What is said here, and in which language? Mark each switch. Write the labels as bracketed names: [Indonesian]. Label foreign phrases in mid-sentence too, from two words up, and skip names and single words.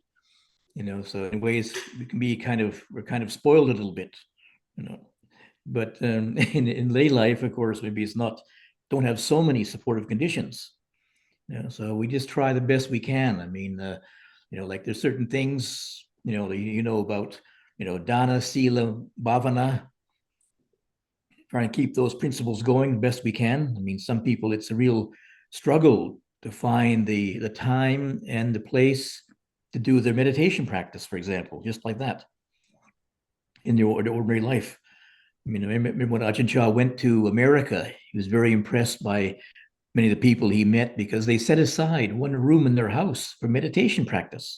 [English] So in ways we're kind of spoiled a little bit. But in lay life, of course, maybe don't have so many supportive conditions. So we just try the best we can. I mean, like there's certain things, about, [Pali] dana, sila, bhavana, [English] trying to keep those principles going the best we can. I mean, some people, it's a real struggle to find the time and the place to do their meditation practice, for example, just like that in the ordinary life. I mean, I remember when Ajahn Chah went to America, he was very impressed by many of the people he met because they set aside one room in their house for meditation practice.